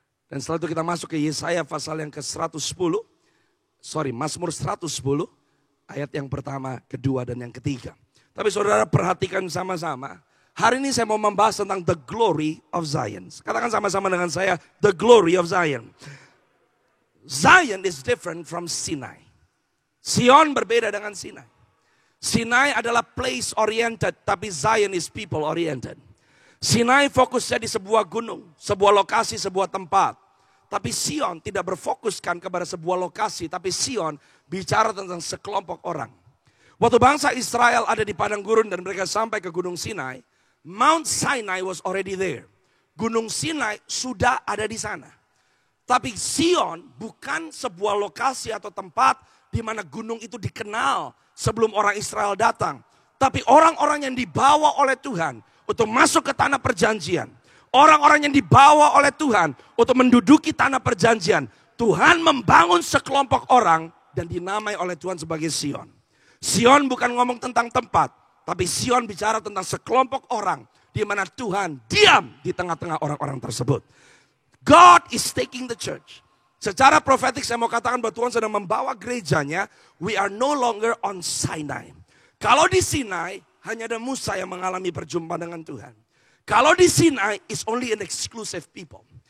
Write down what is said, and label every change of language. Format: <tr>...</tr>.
<id>Dan setelah itu kita masuk ke Yesaya pasal yang ke-110. Mazmur 110 ayat yang pertama, kedua dan yang ketiga. Tapi saudara perhatikan sama-sama. Hari ini saya mau membahas tentang</id> <en>the glory of Zion.</en> <id>Katakan sama-sama dengan saya,</id> <en>the glory of Zion. Zion is different from Sinai.</en> <id>Sion berbeda dengan Sinai.</id> <en>Sinai</en> <id>adalah</id> <en>place oriented, tapi Zion is people oriented.</en> <id>Sinai fokusnya di sebuah gunung, sebuah lokasi, sebuah tempat. Tapi Sion tidak berfokuskan kepada sebuah lokasi, tapi Sion bicara tentang sekelompok orang. Waktu bangsa Israel ada di padang gurun dan mereka sampai ke Gunung Sinai,</id> <en>Mount Sinai was already there.</en> <id>Gunung Sinai sudah ada di sana. Tapi Sion bukan sebuah lokasi atau tempat di mana gunung itu dikenal sebelum orang Israel datang. Tapi orang-orang yang dibawa oleh Tuhan untuk masuk ke tanah perjanjian. Orang-orang yang dibawa oleh Tuhan untuk menduduki tanah perjanjian. Tuhan membangun sekelompok orang dan dinamai oleh Tuhan sebagai Sion. Sion bukan ngomong tentang tempat, tapi Sion bicara tentang sekelompok orang di mana Tuhan diam di tengah-tengah orang-orang tersebut.</id> <en>God is taking the church.</en> <id>Secara profetik saya mau katakan bahwa Tuhan sedang membawa gerejanya.</id> <en>We are no longer on Sinai.</en> <id>Kalau di Sinai hanya ada Musa yang mengalami perjumpaan dengan Tuhan. Kalau di</id> <en>Sinai is only an exclusive people.</en>